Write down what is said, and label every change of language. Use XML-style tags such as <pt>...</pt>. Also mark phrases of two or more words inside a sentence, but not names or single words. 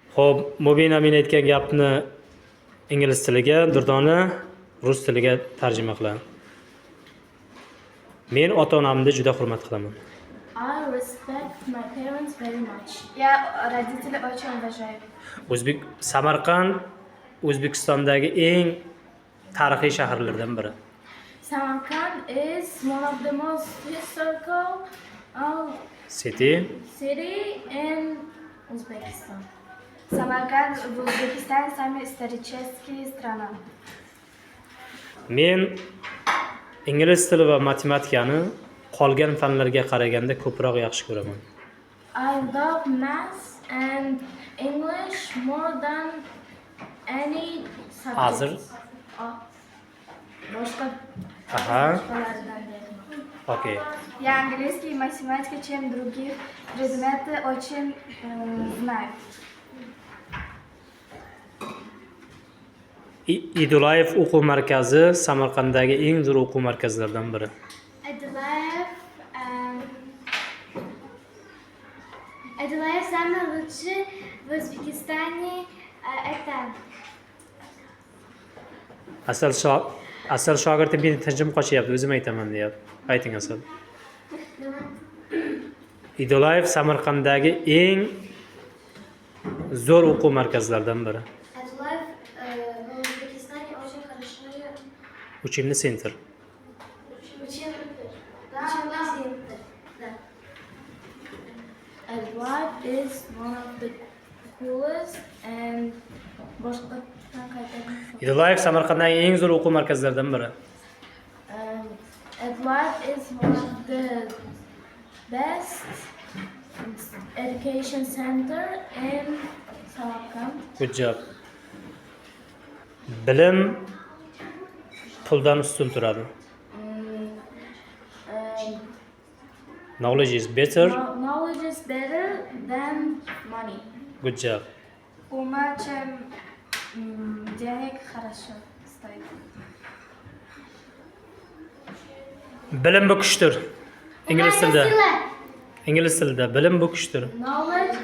<uz>Xo'p, Mubina men aytgan gapni ingliz tiliga, Durdona rus tiliga tarjima qiladi. Men ota-onamni juda hurmat qilaman.</uz> <en>I respect my parents very much.</en> <ru>Я родителей очень уважаю.</ru> <uz>Samarqand O'zbekistondagi eng tarixiy shaharlardan biri.</uz> <en>Samarkand is one of the most historical City. city in Uzbekistan.</en> <ru>Samarkand в Узбекистане самая историческая страна.</ru> <uz>Men ingliz tili va matematikani qolgan fanlarga qaraganda ko'proq yaxshi ko'raman.</uz> <en>I love math and English more than any subject.</en> <uz>Hozir Boshqa Aha. boshqalardan beri.</uz> <en>Okay.</en> <ru>Я английский и математика, чем других предметы, очень знаю.</ru> <uz>Idulayev o'quv markazi Samarqanddagi eng zo'r o'quv markazlaridan biri.</uz> <ru>Adulayev самый лучший в Узбекистане. Это</ru> <uz>Asal shogirdim meni tinchim qochyapti, o'zim aytaman deyapti. Ayting Asal. Idulayev Samarqanddagi eng zo'r o'quv markazlaridan biri.</uz> <ru>Adulayev в Узбекистане очень хороший Учебный центр.</ru> <en>Adulayev is one of the coolest and boshqa</en> <uz>Idulayev Samarqanddagi eng zo'r o'quv markazlaridan biri.</uz> <en>Adulayev is one of the best education center in Samarkand. Good job.</en> <uz>Bilim puldan ustun turadi.</uz> <en>Knowledge is better. Knowledge is better than money. Good job.</en> <ru>Ума, чем денег хорошо стоит.</ru> <uz>Bilim bu kuchdir. Ingliz tilida. Ingliz tilida bilim bu kuchdir.</uz> <en>Knowledge</en>